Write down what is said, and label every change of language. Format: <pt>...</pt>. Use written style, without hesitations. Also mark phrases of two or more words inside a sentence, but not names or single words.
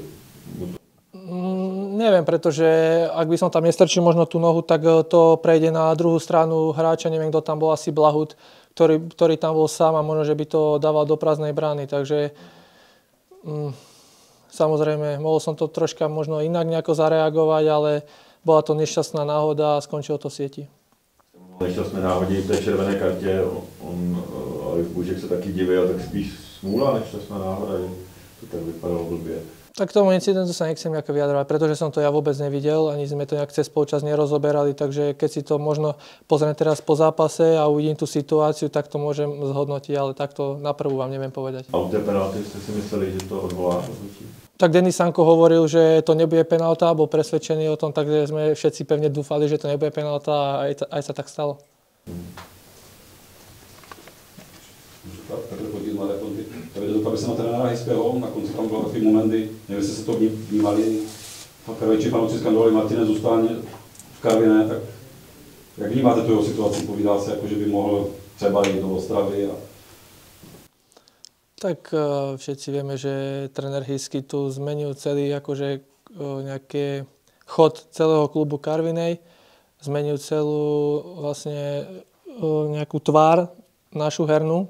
<sk>Neviem, pretože ak by som tam nestrčil možno tú nohu, tak to prejde na druhú stranu hráča. Neviem, kto tam bol, asi Blahut, ktorý tam bol sám a možno, že by to dával do prázdnej brány. Takže samozrejme, mohol som to troška možno inak nejako zareagovať, ale bola to nešťastná náhoda a skončilo to v sieti.</sk> <cs>Nešťastné náhodě v té červené kartě, ale Bužek se taky divil, tak spíš smůla, nešťastná náhoda, že to tak vypadalo blbě.</cs> <sk>Tak k tomu incidentu sa nechcem nejako vyjadrovať, pretože som to ja vôbec nevidel, ani sme to nejak cez polčas nerozoberali, takže keď si to možno pozriem teraz po zápase a uvidím tú situáciu, tak to môžem zhodnotiť, ale takto na prvú vám neviem povedať.</sk> <cs>A u té penalty ste si mysleli, že to odvolá?</cs> <sk>Tak Denis Sanko hovoril, že to nebude penálta, bol presvedčený o tom, takže sme všetci pevne dúfali, že to nebude penálta a aj sa tak stalo.</sk> <cs>Zeptali se na trenéra Hejského, na konci tam bylo takový momenty, nevím, jestli se to vnímali, Karvejči fanoušci skandovali, Martinez zůstane v Karviné, tak jak vnímáte tu jeho situaci? Povídá se, jako, že by mohl třeba jít do Ostravy?</cs> <sk>Tak všetci vieme, že tréner Hejský tu zmenil celý akože nejaký chod celého klubu Karvinej, zmenil celú vlastne nejakú tvár našu hernú.</sk>